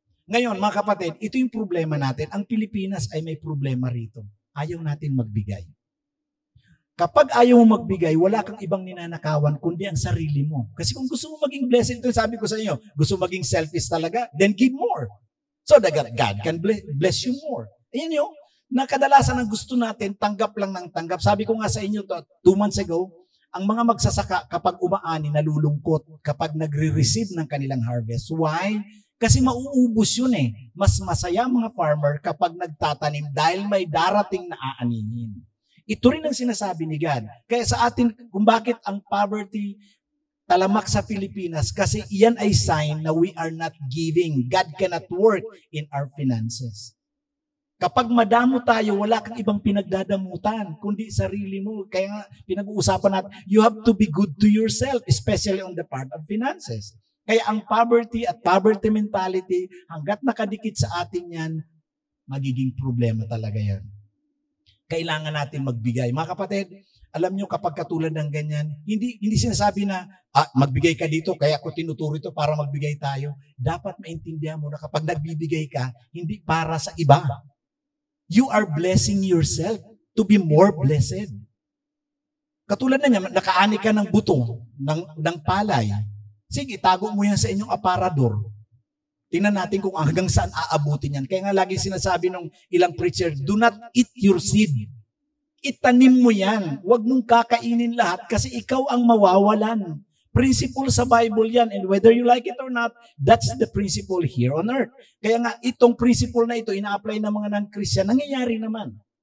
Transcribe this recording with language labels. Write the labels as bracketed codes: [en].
[tl] Ngayon, mga kapatid, ito yung problema natin. Ang Pilipinas ay may problema rito. Ayaw natin magbigay. Kapag ayaw mo magbigay, wala kang ibang ninanakawan kundi ang sarili mo. Kasi kung gusto mo maging blessed, ito sabi ko sa inyo, gusto mo maging selfish talaga, [en] then give more. So that God can bless you more. [tl] Ayan yun, na kadalasan ang gusto natin, tanggap lang ng tanggap. Sabi ko nga sa inyo 2 months ago, ang mga magsasaka kapag umaani, nalulungkot kapag nagre-receive ng kanilang harvest. [en] Why? [tl] Kasi mauubos yun eh. Mas masaya mga farmer kapag nagtatanim dahil may darating na aanihin. Ito rin ang sinasabi ni God. Kaya sa atin, kung bakit ang poverty talamak sa Pilipinas, kasi iyan ay sign na [en] we are not giving. God cannot work in our finances. [tl] Kapag madamo tayo, wala kang ibang pinagdadamutan, kundi sarili mo. Kaya nga, pinag-uusapan natin, [en] you have to be good to yourself, especially on the part of finances. [tl] Kaya ang poverty at poverty mentality, hanggat nakadikit sa atin yan, magiging problema talaga yan. Kailangan natin magbigay. Mga kapatid, alam nyo kapag katulad ng ganyan, hindi sinasabi na, magbigay ka dito, kaya ako tinuturo ito para magbigay tayo. Dapat maintindihan mo na kapag nagbibigay ka, hindi para sa iba. [en] You are blessing yourself to be more blessed. [tl] Katulad na niya, nakaani ka ng buto, ng palay. Sige, itago mo yan sa inyong aparador. Tingnan natin kung hanggang saan aabutin yan. Kaya nga lagi sinasabi ng ilang preacher, [en] do not eat your seed. [tl] Itanim mo yan. Huwag mong kakainin lahat kasi ikaw ang mawawalan. Principle sa Bible yan. [en] And whether you like it or not, that's the principle here on earth. [tl] Kaya nga itong principle na ito, ina-apply ng mga non-Christian, nangyayari naman.